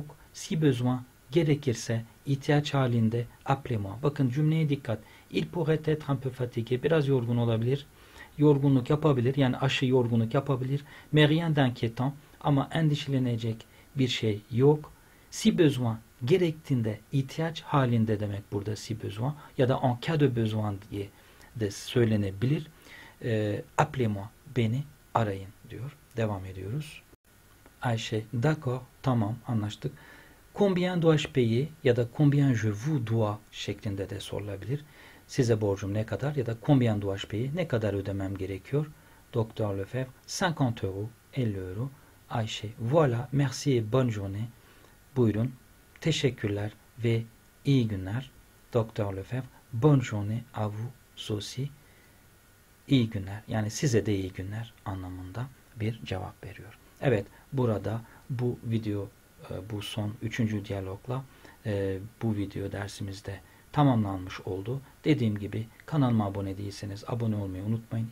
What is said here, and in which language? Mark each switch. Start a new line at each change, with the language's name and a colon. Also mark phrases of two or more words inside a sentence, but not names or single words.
French: Si besoin,
Turkish: gerekirse, ihtiyaç halinde appelez-moi. Bakın cümleye dikkat.
French: Il pourrait être un peu fatigué.
Turkish: Biraz yorgun olabilir. Yorgunluk yapabilir. Yani aşı yorgunluk yapabilir.
French: Mais rien d'inquiétant.
Turkish: Ama endişelenecek bir şey yok.
French: Si besoin,
Turkish: gerektiğinde, ihtiyaç halinde demek burada
French: si besoin.
Turkish: Ya da
French: en cas de besoin
Turkish: diye de söylenebilir.
French: Appelez-moi,
Turkish: beni arayın diyor. Devam ediyoruz. Ayşe, d'accord, tamam, anlaştık.
French: Combien dois-je payer
Turkish: ya da
French: combien je vous dois
Turkish: şeklinde de sorulabilir. Size borcum ne kadar ya da
French: combien dois-je payer,
Turkish: ne kadar ödemem gerekiyor?
French: Doktor Lefebvre, 50 euros, 50 euro. Ayşe, voilà, merci et bonne journée.
Turkish: Buyurun, teşekkürler ve iyi günler.
French: Doktor Lefebvre, bonne journée à vous aussi.
Turkish: İyi günler, yani size de iyi günler anlamında bir cevap veriyor. Evet, burada bu video, bu son 3. diyalogla bu video dersimizde tamamlanmış oldu. Dediğim gibi kanalıma abone değilseniz abone olmayı unutmayın.